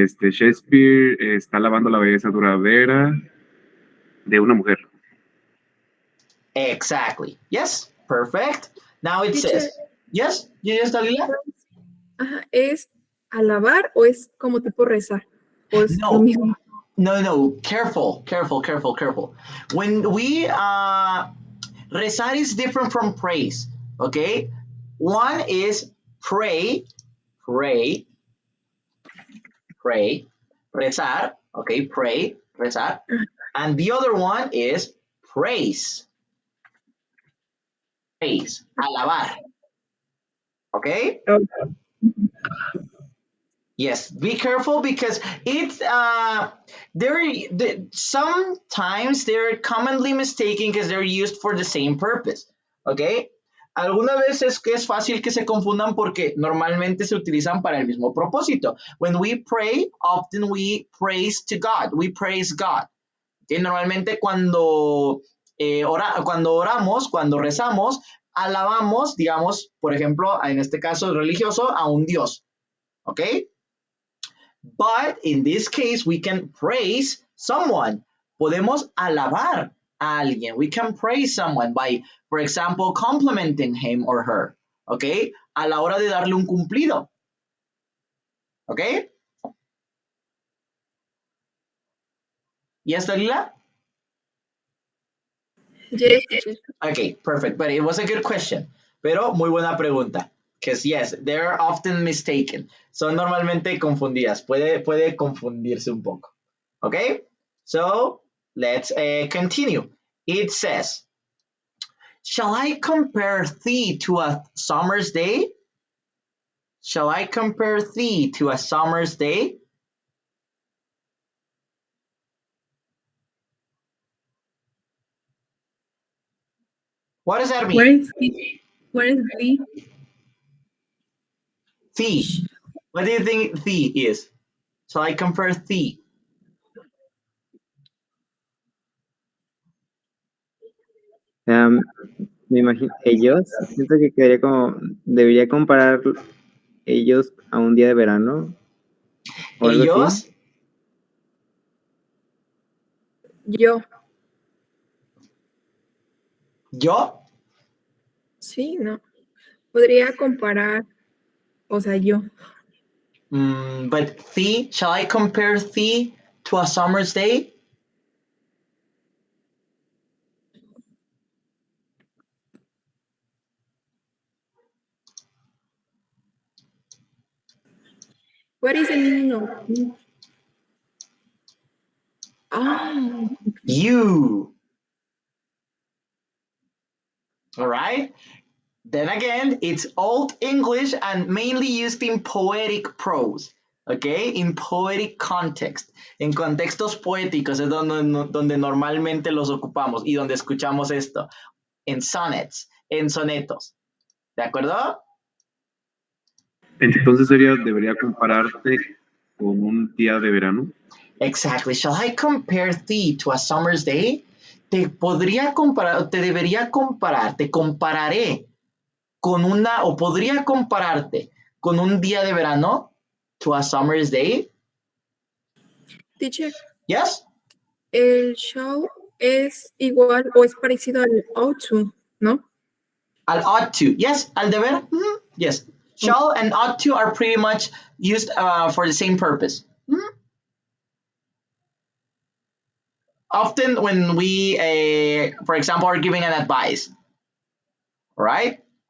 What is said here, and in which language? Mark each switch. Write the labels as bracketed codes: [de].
[es] Shakespeare está alabando la belleza duradera de una mujer. [en] Exactly. Yes, perfect. Now it Teacher, says, yes, Dalila? [es] ajá, ¿es alabar o es como tipo rezar? ¿O es lo [en] No, [es] mismo? [en] no, careful. When we rezar is different from praise. Okay, one is pray, pray, pray, rezar. Okay, pray, rezar, and the other one is praise, praise, alabar. Okay. Okay. Yes, be careful because it's sometimes they're commonly mistaken because they're used for the same purpose. [es] Okay, algunas veces que es fácil que se confundan porque normalmente se utilizan para el mismo propósito. [en] When we pray, often we praise to God, we praise God. [es] Okay, normalmente cuando oramos, cuando rezamos, alabamos, digamos, por ejemplo, en este caso religioso, a un Dios. [en] Okay. But in this case, we can praise someone. [es] Podemos alabar a alguien. [en] We can praise someone by, for example, complimenting him or her. Okay? [es] A la hora de darle un cumplido. [en] Okay? Yes, Dalila? Yes, teacher. Okay, perfect. But it was a good question. [es] Pero muy buena pregunta. [en] Because yes, they're often mistaken. [es] Son normalmente confundidas. Puede confundirse un poco. [en] Okay? So let's continue. It says, shall I compare thee to a summer's day? Shall I compare thee to a summer's day? What does that where mean? is the, where is the, Thee. What do you think thee is? Shall I compare thee? [es] Me imagino, ellos, siento que quedaría como, debería comparar ellos a un día de verano. o algo así. Ellos, Yo. yo, Sí, no. Podría comparar, o sea, yo. [en] but thee, shall I compare thee to a summer's day? What is the meaning of oh, You. All right. Then again, it's Old English and mainly used in poetic prose. Okay, in poetic context. [es] En contextos poéticos es donde normalmente los ocupamos y donde escuchamos esto. En sonnets, en sonetos. ¿De acuerdo? Entonces debería compararte con un día de verano. [en] Exactly. Shall I compare thee to a summer's day? [es] Te podría comparar, te debería comparar, te compararé con una, o podría compararte con un día de verano, [en] to a summer's day. teacher, Yes? [es] el show es igual o es parecido al autumn, ¿no? [en] Al ought to. Yes, [es] al deber. [en] Mhm. Yes. Shall and ought to are pretty much used for the same purpose. Mhm. Often when we, for example, are giving an advice, right?